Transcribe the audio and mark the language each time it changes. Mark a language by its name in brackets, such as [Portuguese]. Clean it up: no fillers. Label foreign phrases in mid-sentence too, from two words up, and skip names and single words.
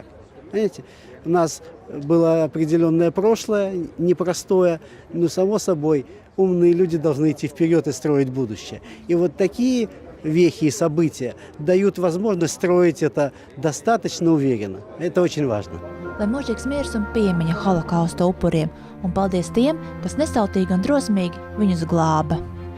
[Russian] Понимаете? У нас было определенное прошлое, непростое, но, само собой, умные люди должны идти вперед и строить будущее. И вот такие вехи и события дают возможность строить это достаточно уверенно. Это очень важно. [Latvian] Lai mūžīgs miers un piemiņa holokausta upuriem, un paldies tiem, kas nesautīgi un drosmīgi viņus glāba.